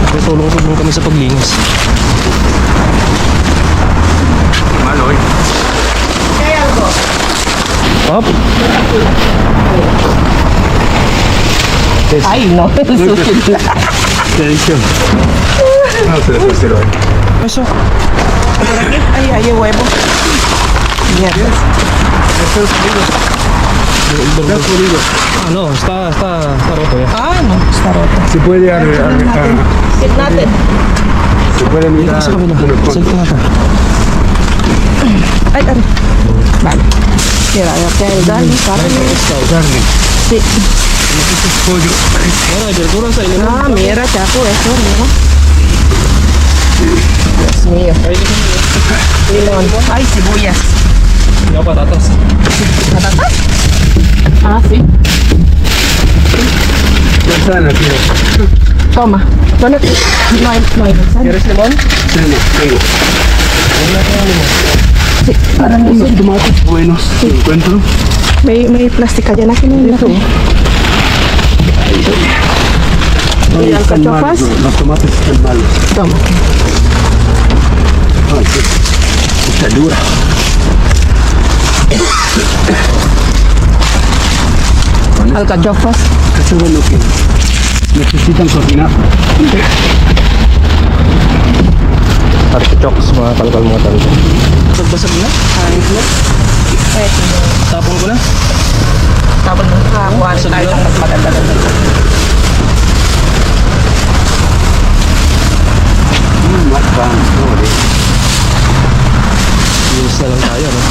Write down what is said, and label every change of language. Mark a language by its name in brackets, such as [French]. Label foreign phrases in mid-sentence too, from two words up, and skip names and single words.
[Filipino] Tulong-tulong kami sa paglinis. [Spanish] Malo, eh. Hop. Ay, no. [Filipino] Susunod na. [English] Thank you. [Spanish] Ah, se le pusieron. Eso. Ay, ay, huevo. Mierda. Está jodido. Ah, no, está roto ya. Ah, no, está roto. Se puede [Filipino] Sit natin. [Spanish] se puede mirar. [Filipino] Sa kabila. [Spanish] unos [Filipino] Sit natin. Ay, ay. [Spanish] Vale. Mira, ya que el dali, carne. carne. Sí. Este es pollo. Mira, hay verduras ahí. Ah, mira, chaco, eso, mira. Dios mío. Limón. Ay, cebollas. No, patatas. ¿Patatas? Ah, sí. Manzana, tío. Toma. ¿Dónde? No hay manzana. ¿Quieres limón? Tengo. Sí, para mí. Unos tomates buenos. Sí. Encuentro. [Filipino] May plastic ka dyan. Akin na ito. [Spanish] No, ¿Y están alcachofas? malos, los tomates están malos. Toma. Ay, qué está dura. Alcachofas. Eso es lo que necesitan cocinar. [Filipino] Artichokes, mga kalkal mga talo. Basag na? Ayos na? Tapon ko na? Tapon na. Kuhaan tayo ng mas maganda. Yes na lang tayo, no?